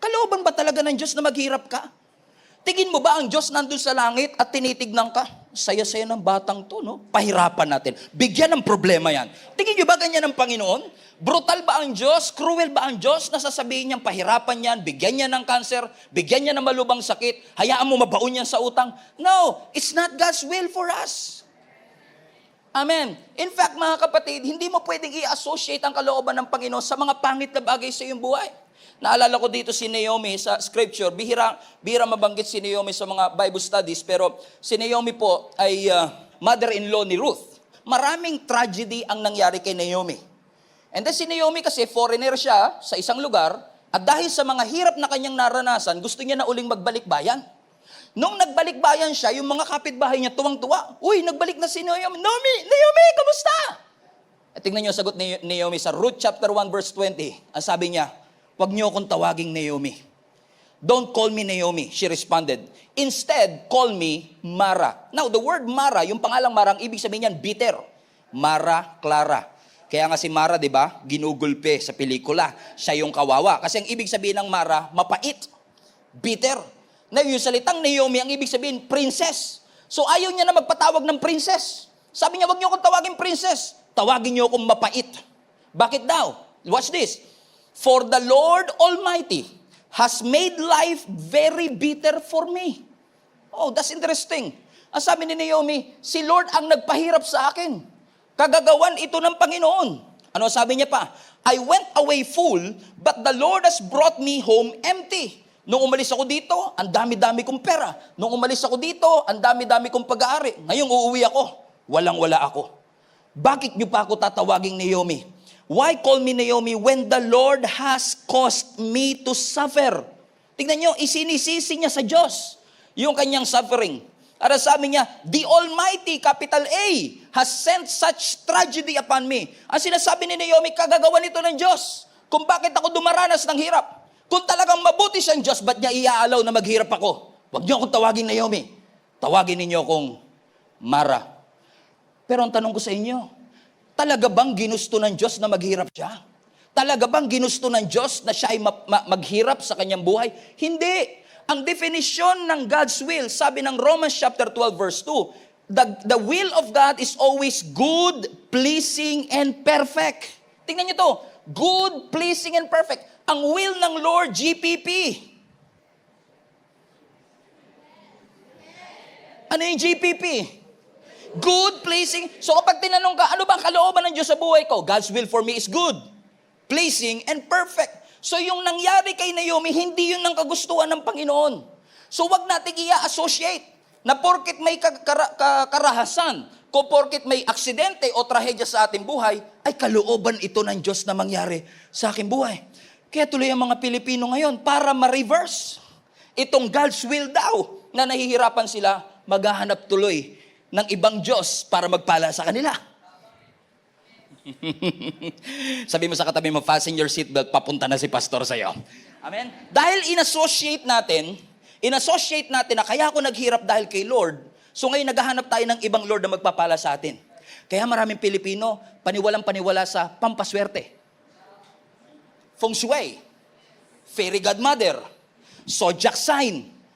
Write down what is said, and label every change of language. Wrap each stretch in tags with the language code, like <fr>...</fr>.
<tl>Kalooban ba talaga ng Diyos na maghirap ka? Tingin mo ba ang Diyos nandun sa langit at tinitignan ka? Saya-saya ng batang to, no? Pahirapan natin. Bigyan ng problema yan. Tingin nyo ba ganyan ng Panginoon? Brutal ba ang Diyos? Cruel ba ang Diyos? Nasasabihin niyang pahirapan yan, bigyan niya ng cancer, bigyan niya ng malubang sakit, hayaan mo mabaon yan sa utang?</tl> <en>No, it's not God's will for us. Amen.</en> <tl>In fact, mga kapatid, hindi mo pwedeng i-associate ang kalooban ng Panginoon sa mga pangit na bagay sa iyong buhay. Naalala ko dito si Naomi sa scripture. Bihira mabanggit si Naomi sa mga Bible studies, pero si Naomi po ay mother-in-law ni Ruth. Maraming tragedy ang nangyari kay Naomi. And then si Naomi kasi foreigner siya sa isang lugar, at dahil sa mga hirap na kanyang naranasan, gusto niya na uling magbalik bayan. Nung nagbalik bayan siya, yung mga kapitbahay niya tuwang-tuwa. Uy, nagbalik na si Naomi. Naomi, kamusta? At tingnan niyo ang sagot ni Naomi sa Ruth chapter 1 verse 20. Ang sabi niya, huwag niyo akong tawaging Naomi.</tl> <en>Don't call me Naomi, she responded. Instead, call me Mara. Now, the word Mara,</en> <tl>yung pangalang Mara, ang ibig sabihin niyan, bitter. Mara Clara. Kaya nga si Mara, di ba, ginugulpe sa pelikula. Siya yung kawawa. Kasi ang ibig sabihin ng Mara, mapait. Bitter. Na yung salitang Naomi, ang ibig sabihin, princess. So ayaw niya na magpatawag ng princess. Sabi niya, wag niyo akong tawagin princess. Tawagin niyo akong mapait. Bakit daw?</tl> <en>Watch this. For the Lord Almighty has made life very bitter for me. Oh, that's interesting.</en> <tl>Ang sabi ni Naomi, si Lord ang nagpahirap sa akin. Kagagawan ito ng Panginoon. Ano sabi niya pa?</tl> <en>I went away full, but the Lord has brought me home empty.</en> <tl>Nung umalis ako dito, ang dami-dami kong pera. Nung umalis ako dito, ang dami-dami kong pag-aari. Ngayong uuwi ako, walang-wala ako. Bakit niyo pa ako tatawaging Naomi?</tl> <en>Why call me Naomi when the Lord has caused me to suffer?</en> <tl>Tingnan niyo, isinisisi niya sa Diyos yung kanyang suffering. At sabi niya,</tl> <en>the Almighty, capital A, has sent such tragedy upon me.</en> <tl>Ang sinasabi ni Naomi, kagagawa nito ng Diyos. Kung bakit ako dumaranas ng hirap. Kung talagang mabuti siyang Diyos, ba't niya iaalaw na maghirap ako? Huwag niyo akong tawagin Naomi. Tawagin ninyo akong Mara. Pero ang tanong ko sa inyo, talaga bang ginusto ng Diyos na maghirap siya? Talaga bang ginusto ng Diyos na siya ay maghirap sa kanyang buhay? Hindi. Ang definition ng</tl> <en>God's will, sabi ng Romans chapter 12 verse 2, the will of God is always good, pleasing, and perfect.</en> <tl>Tingnan niyo to,</tl> <en>good, pleasing, and perfect.</en> <tl>Ang will ng Lord, GPP. Ano yung GPP? Good, pleasing. So kapag tinanong ka, ano ba ang kalooban ng Diyos sa buhay ko?</tl> <en>God's will for me is good, pleasing, and perfect.</en> <tl>So yung nangyari kay Naomi, hindi yun ang kagustuhan ng Panginoon. So wag natin i-associate na porket may karahasan, kung porket may aksidente o trahedya sa ating buhay, ay kalooban ito ng Diyos na mangyari sa aking buhay. Kaya tuloy ang mga Pilipino ngayon, para ma-reverse itong God's will daw, na nahihirapan sila, maghahanap tuloy ng ibang Diyos para magpala sa kanila. Sabi mo sa katabi mo,</tl> <en>fasten your seatbelt,</en> <tl>papunta na si pastor sa'yo. Amen? Dahil in-associate natin na kaya ako naghirap dahil kay Lord, so ngayon naghahanap tayo ng ibang Lord na magpapala sa atin. Kaya maraming Pilipino, paniwalang-paniwala sa pampaswerte. Feng Shui, Fairy Godmother, Zodiac Sign.</tl>